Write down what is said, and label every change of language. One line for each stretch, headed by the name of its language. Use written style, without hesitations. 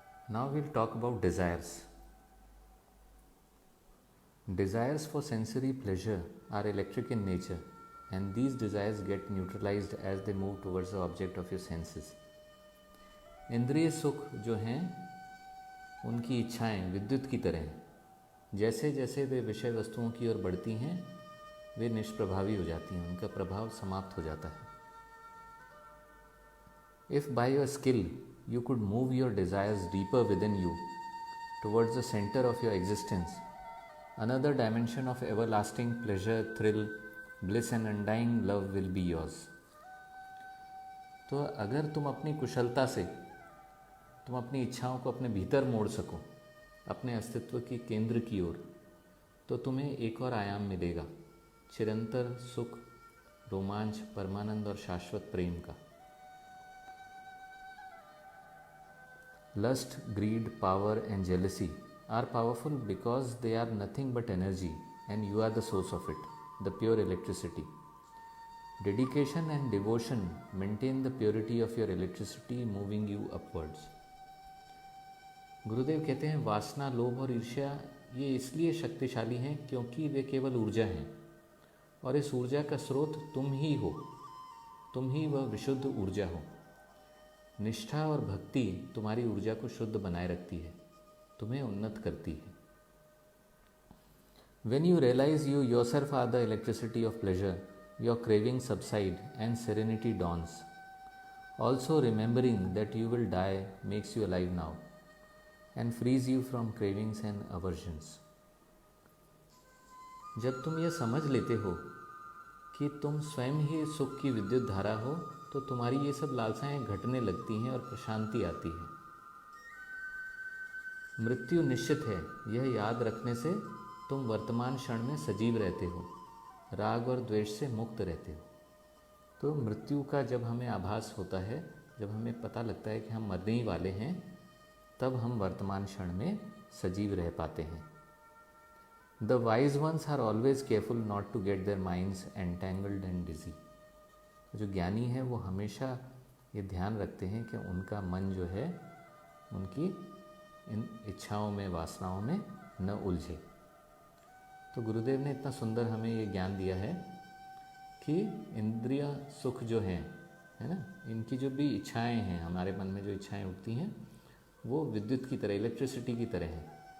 English: Now we'll talk about desires. Desires for sensory pleasure are electric in nature, and these desires get neutralized as they move towards the object of your senses.
Hindi: इंद्रिय सुख जो हैं उनकी इच्छाएं विद्युत की तरह हैं. जैसे जैसे वे विषय वस्तुओं की ओर बढ़ती हैं वे निष्प्रभावी हो जाती हैं, उनका प्रभाव समाप्त हो जाता है.
English: If by your skill you could move your desires deeper within you towards the center of your existence, another dimension of everlasting pleasure, thrill, bliss and undying love will be yours.
Hindi: तो अगर तुम अपनी कुशलता से तुम अपनी इच्छाओं को अपने भीतर मोड़ सको, अपने अस्तित्व के केंद्र की ओर, तो तुम्हें एक और आयाम मिलेगा, चिरंतर सुख, रोमांच, परमानंद और शाश्वत प्रेम का.
English: Lust, greed, power and jealousy are powerful because they are nothing but energy and you are the source of it, the pure electricity. Dedication and devotion maintain the purity of your electricity, moving you upwards.
Hindi: गुरुदेव कहते हैं वासना, लोभ और ईर्ष्या ये इसलिए शक्तिशाली हैं क्योंकि वे केवल ऊर्जा हैं और इस ऊर्जा का स्रोत तुम ही हो, तुम ही वह विशुद्ध ऊर्जा हो. निष्ठा और भक्ति तुम्हारी ऊर्जा को शुद्ध बनाए रखती है, तुम्हें उन्नत करती है.
English: When you realize you yourself are the electricity of pleasure, your cravings subside and serenity dawns. Also remembering that you will die makes you alive now and frees you from cravings and aversions.
Hindi: जब तुम यह समझ लेते हो कि तुम स्वयं ही सुख की विद्युत धारा हो, तो तुम्हारी ये सब लालसाएं घटने लगती हैं और प्रशांति आती है. मृत्यु निश्चित है, यह याद रखने से तुम वर्तमान क्षण में सजीव रहते हो, राग और द्वेष से मुक्त रहते हो. तो मृत्यु का जब हमें आभास होता है, जब हमें पता लगता है कि हम मरने ही वाले हैं, तब हम वर्तमान क्षण में सजीव रह पाते हैं.
English: The wise ones are always careful not to get their minds entangled and dizzy.
Hindi: जो ज्ञानी है वो हमेशा ये ध्यान रखते हैं कि उनका मन जो है उनकी इन इच्छाओं में, वासनाओं में न उलझे. तो गुरुदेव ने इतना सुंदर हमें ये ज्ञान दिया है कि इंद्रिय सुख जो हैं, है ना, इनकी जो भी इच्छाएं हैं, हमारे मन में जो इच्छाएं उठती हैं वो विद्युत की तरह, इलेक्ट्रिसिटी की तरह हैं.